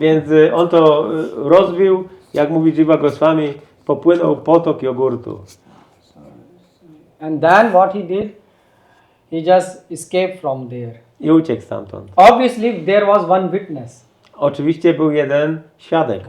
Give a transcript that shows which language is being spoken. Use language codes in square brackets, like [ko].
[pl] Więc on to rozbił, jak mówi Jiva Goswami, popłynął potok jogurtu. [en] And then what he did, he just escaped from there. [pl] I uciekł stamtąd. [en] Obviously there was one witness [pl] Oczywiście był jeden świadek,